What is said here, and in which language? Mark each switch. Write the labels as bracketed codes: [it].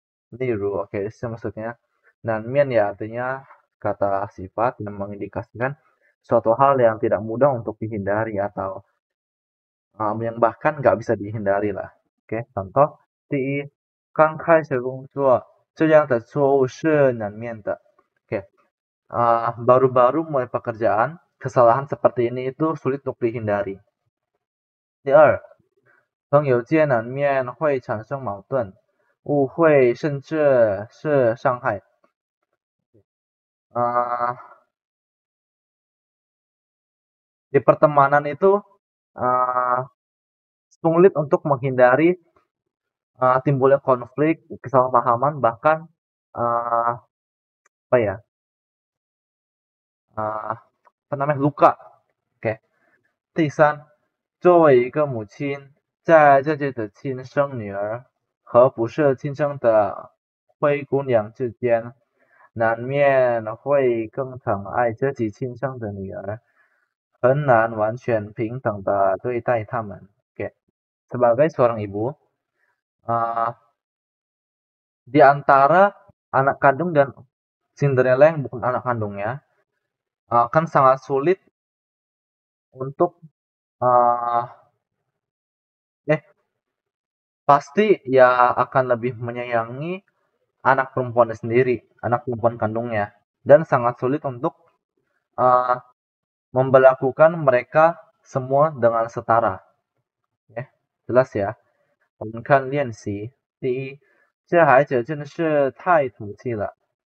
[zh] 例如， [id] oke, maksudnya nanmian ya artinya kata sifat yang mengindikasikan suatu hal yang tidak mudah untuk dihindari atau yang bahkan nggak bisa dihindari lah. Oke, contoh, [zh] 第一，刚开始工作，这样的错误是难免的。 [id] Oke, baru-baru mulai pekerjaan, kesalahan seperti ini itu sulit untuk dihindari. [zh] 第二，朋友间难免会产生矛盾、误会，甚至是伤害。 [id] Di pertemanan itu sulit untuk menghindari timbulnya konflik, kesalahpahaman, bahkan apa ya? Apa namanya? Luka. Oke. [zh] 第三，作为一个母亲，在自己的亲生女儿和不是亲生的灰姑娘之间，难免会更疼爱自己亲生的女儿，很难完全平等的对待他们。 [id] Oke. Sebagai seorang ibu, di antara anak kandung dan Cinderella yang bukan anak kandungnya, kan sangat sulit untuk uh, pasti ya akan lebih menyayangi anak perempuannya sendiri, anak perempuan kandungnya, dan sangat sulit untuk uh, memperlakukan mereka semua dengan setara. Ya, jelas ya. [zh] 我们看练习，第一，这孩子真的是太淘气了。